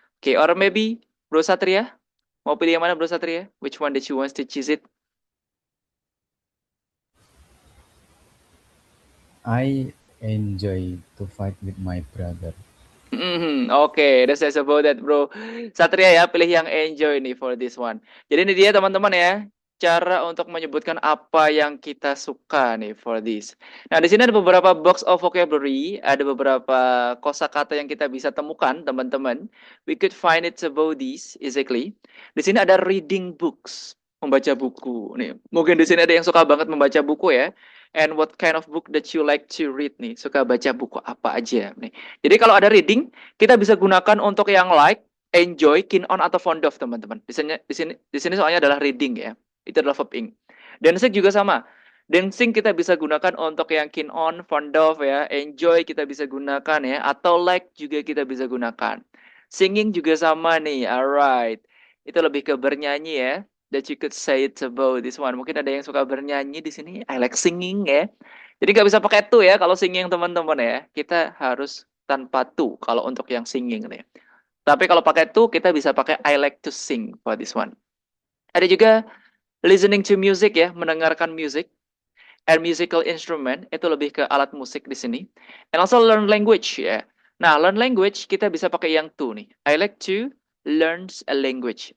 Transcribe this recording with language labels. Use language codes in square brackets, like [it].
[id] Oke, [en] or maybe [id] Bro Satria? Mau pilih yang mana Bro Satria? [en] Which one that you want to choose it? I enjoy to fight with my brother. Oke, that's about that bro. [id] Satria ya, pilih yang enjoy nih [en] for this one. [id] Jadi ini dia teman-teman ya, cara untuk menyebutkan apa yang kita suka nih [en] for this. [id] Nah, di sini ada beberapa [en] box of vocabulary, [id] ada beberapa kosakata yang kita bisa temukan teman-teman. [en] We could find it about this exactly. [id] Di sini ada reading books, membaca buku nih. Mungkin di sini ada yang suka banget membaca buku ya. [en] And what kind of book that you like to read nih? [id] Suka baca buku apa aja nih? Jadi kalau ada reading, kita bisa gunakan untuk yang like, enjoy, keen on atau fond of teman-teman. Di sini soalnya adalah reading ya. Itu adalah verb ing. Dancing juga sama. Dancing kita bisa gunakan untuk yang keen on, fond of ya, enjoy kita bisa gunakan ya, atau like juga kita bisa gunakan. Singing juga sama nih. [en] Alright. [id] Itu lebih ke bernyanyi ya. [en] That you could say it about this one. [id] Mungkin ada yang suka bernyanyi di sini. [en] I like singing [id] ya. Jadi nggak bisa pakai to ya kalau singing teman-teman ya. Kita harus tanpa to kalau untuk yang singing nih. Tapi kalau pakai to kita bisa pakai [en] I like to sing for this one. [id] Ada juga listening to music ya, mendengarkan music. [en] And musical instrument [id] itu lebih ke alat musik di sini. [en] And also learn language [id] ya. Nah, learn language kita bisa pakai yang to nih. [en] I like to learn a language.